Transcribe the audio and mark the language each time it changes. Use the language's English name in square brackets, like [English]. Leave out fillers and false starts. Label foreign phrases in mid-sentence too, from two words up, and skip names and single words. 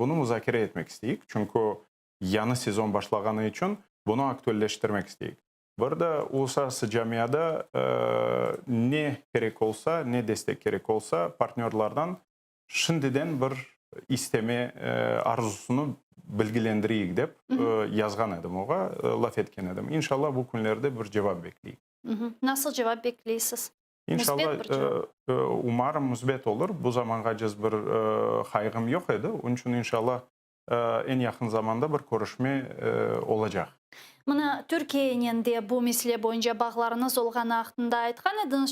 [Crimean Tatar] Bunu müzakere etmek istedik. Çünkü yanı sezon başlaganı için bunu aktüelleştirmek istedik. Burada uluslararası camiada ne gerek olsa, ne destek gerek olsa partnerlerden şimdiden bir isteme arzusunu bilgilendireyik dep yazgan edim oğa, laf etken edim. İnşallah bu günlerde bir cevap bekleyik. [Turkish] Nasıl cevap bekliyorsunuz? İnşallah umarım müsbet olur. Bu zamana cız bir kaygım yok idi. Onun için inşallah en yakın zamanda bir görüşme olacak. [Crimean Tatar] Mana Türkiye'nin de bu mesele boyunca bağlarınız olğanı hakkında aytkan ediniz.